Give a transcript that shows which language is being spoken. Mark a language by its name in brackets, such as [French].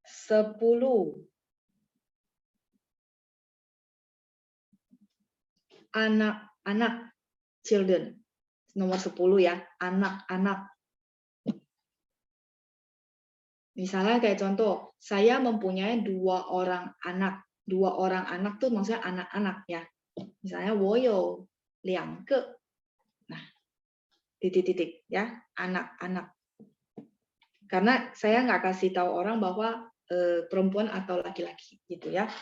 [Indonesian] 10, anak-anak, children. Nomor 10 ya, anak-anak. Misalnya kayak contoh, saya mempunyai 2 orang anak. 2 orang anak tuh maksudnya anak-anak ya. Misalnya [Chinese] 我有2个. [Indonesian] Nah, titik-titik ya, anak-anak. Karena saya nggak kasih tahu orang bahwa perempuan atau laki-laki gitu ya.